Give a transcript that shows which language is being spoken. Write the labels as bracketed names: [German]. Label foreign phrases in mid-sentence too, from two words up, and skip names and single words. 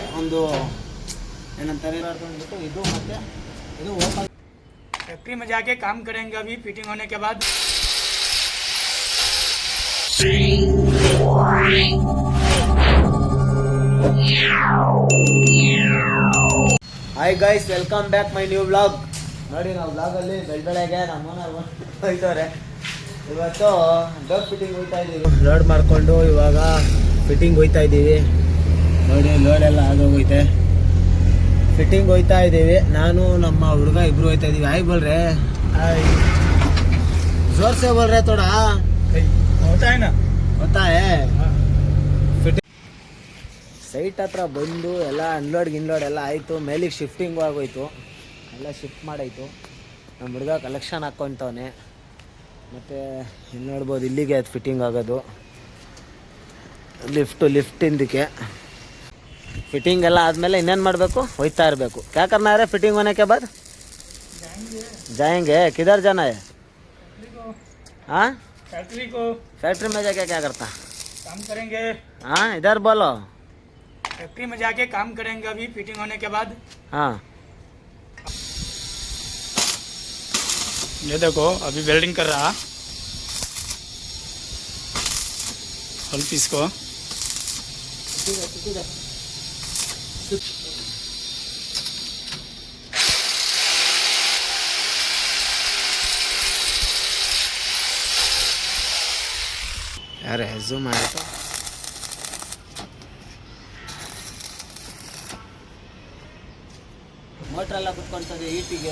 [Kannada] ಒಂದು ಏನಂತಾರೆ ಅಂದ್ಬಿಟ್ಟು ಇದು ಮತ್ತೆ ಇದು ಓಪನ್ [Hindi] फैक्ट्री में जाके काम करेंगे अभी फिटिंग होने के बाद। [English] Hi guys, welcome back my new vlog. [Kannada] ನೋಡಿ, ನಾವು ವ್ಲಾಗಲ್ಲಿ ಬೆಳಗ್ಗೆ ನಮ್ಮನ್ನ ಹೋಯ್ತವ್ರೆ. ಇವತ್ತು [English] door fitting [Kannada] ಹೋಗ್ತಾ ಇದ್ದೀವಿ. ಲೋಡ್ ಮಾಡಿಕೊಂಡು ಇವಾಗ ಫಿಟ್ಟಿಂಗ್ ಹೋಗ್ತಾ ಇದ್ದೀವಿ. ನೋಡಿ, ಲೋಡ್ ಎಲ್ಲ ಆಗೋಗೈತೆ. ಫಿಟ್ಟಿಂಗ್ ಹೋಗ್ತಾ ಇದ್ದೀವಿ. ನಾನು ನಮ್ಮ ಹುಡುಗ ಇಬ್ರು ಹೋಗ್ತಾ ಇದ್ದೀವಿ. ಹಾಯ್ ಬೋಲ್ರೆ, [Hindi] जोर से बोल रहे थोड़ा, होता है ना, होता है. [English] fitting site [Kannada] ಹತ್ರ ಬಂದು ಎಲ್ಲ ಅನ್ಲೋಡ್ ಗಿನ್ಲೋಡ್ ಎಲ್ಲ ಆಯಿತು. ಮೇಲಿಗೆ ಶಿಫ್ಟಿಂಗು ಆಗೋಯ್ತು, ಎಲ್ಲ ಶಿಫ್ಟ್ ಮಾಡಾಯಿತು. ನಮ್ಮ ಹುಡುಗ ಕಲೆಕ್ಷನ್ ಹಾಕ್ಕೊತವನೆ. ಮತ್ತು ಇಲ್ಲಿ ನೋಡ್ಬೋದು, ಇಲ್ಲಿಗೆ ಅದು ಫಿಟ್ಟಿಂಗ್ ಆಗೋದು. ಲಿಫ್ಟಿಂದಕ್ಕೆ ಫಿಟ್ಟಿಂಗ್ ಎಲ್ಲ ಆದಮೇಲೆ ಇನ್ನೇನು ಮಾಡಬೇಕು, ಹೋಯ್ತಾ ಇರಬೇಕು. [Hindi] क्या करना है फिटिंग होने के बाद? जाएंगे. किधर जाना है? हाँ, फैक्ट्री में जाके क्या करता? काम करेंगे. हाँ, इधर बोलो. फैक्ट्री में जाके काम करेंगे अभी फिटिंग होने के बाद. हाँ, ये देखो अभी वेल्डिंग कर रहा [English] whole piece [Hindi] को. [Kannada] ಯಾರು ಝೂಮ್ ಆಯಿತು. ಮೋಟ್ರೆಲ್ಲ ಕುತ್ಕೊಳ್ತದೆ ಹೀಟಿಗೆ.